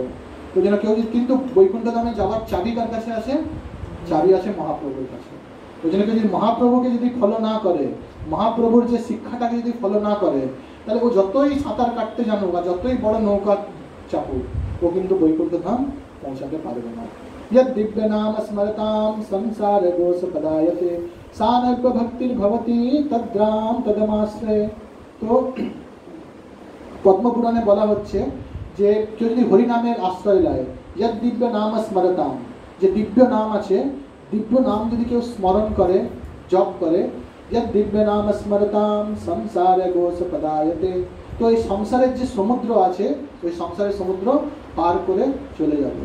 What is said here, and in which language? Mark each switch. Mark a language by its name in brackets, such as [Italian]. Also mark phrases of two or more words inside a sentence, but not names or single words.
[Bangla] ওই জন্য কেউ, কিন্তু বৈকুণ্ঠ ধামে যাওয়ার চাবি কার কাছে আছে? চাবি আছে মহাপ্রভুর কাছে। ওই জন্য যদি মহাপ্রভুকে যদি ফলো না করে, মহাপ্রভুর যে শিক্ষাটাকে যদি ফলো না করে, তাহলে ও যতই সাঁতার কাটতে জানুক বা যতই বড় নৌকা চাপুক, ও কিন্তু বৈকুণ্ঠ ধাম পৌঁছাতে পারবে না। [Sanskrit] यद् दिव्य नाम स्मरताम संसार दोष पदायते सानर्प भक्तिर भवति तद्राम तदमाश्रय। [Bangla] तो পদ্মপুরাণে বলা হচ্ছে যে কেউ যদি হরিনামের আশ্রয় নেয়, [Sanskrit] যদ দিব্য নাম স্মরতাম, [Bangla] যে দিব্য নাম আছে, দিব্য নাম যদি কেউ স্মরণ করে, জপ করে, [Sanskrit] যদ দিব্য নাম স্মরতাম সংসারে গোস পদায়তে, [Bangla] তো এই সংসারের যে সমুদ্র আছে, ওই সংসারের সমুদ্র পার করে চলে যাবে।